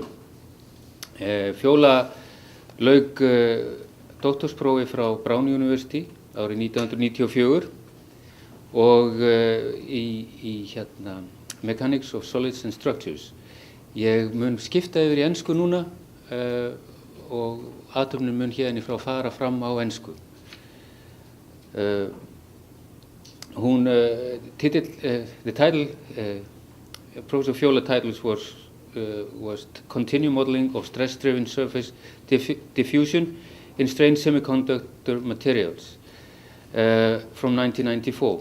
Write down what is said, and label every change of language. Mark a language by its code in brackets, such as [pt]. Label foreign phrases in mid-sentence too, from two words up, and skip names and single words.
[is] Fjóla lauk doktorsprófi frá Brown University árið 1994 og í [en] Mechanics of Solids and Structures. [is] Ég mun skipta yfir í ensku núna og athöfnin mun hérni frá fara fram á ensku. [en] The title, Professor Fjóla titles was Continue Modeling of Stress-Driven Surface Diffusion in Strained Semiconductor Materials from 1994.